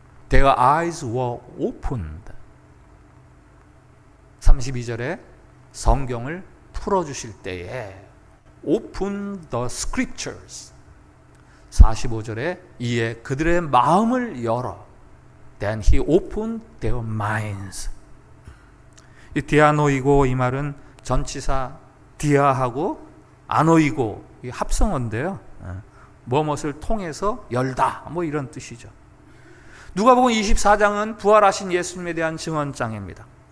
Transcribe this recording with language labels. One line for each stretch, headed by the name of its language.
English: Their eyes were opened.
Korean: 32절에 성경을 풀어주실 때에
English: opened the scriptures.
Korean: 45절에 이에 그들의 마음을 열어.
English: Then he opened their minds.
Korean: 이 디아노이고 이 말은 전치사 디아하고 아노이고 이 합성어인데요. 무엇을 통해서 열다 뭐 이런 뜻이죠. 누가복음 24장은 부활하신 예수님에 대한 증언장입니다.